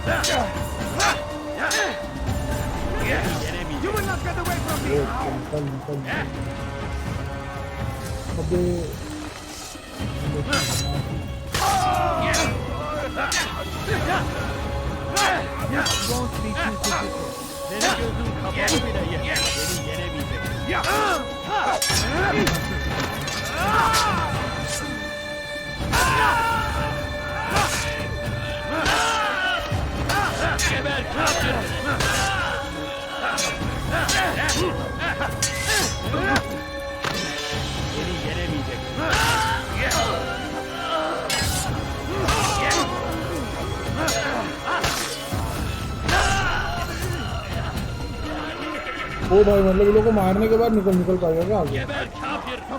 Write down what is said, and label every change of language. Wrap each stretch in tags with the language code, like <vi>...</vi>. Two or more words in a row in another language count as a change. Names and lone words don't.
<en>You will not get away from me! Won't be too difficult.</en> <tr>Senin gözün kapalı bile yer. Seni yenemeyecek. Geber kafir! Seni yenemeyecek.</tr> <hi>ओ भाई मतलब ये लोग को मारने के बाद निकल पाएगा क्या आगे?</hi> <tr>Geber kafir!</tr>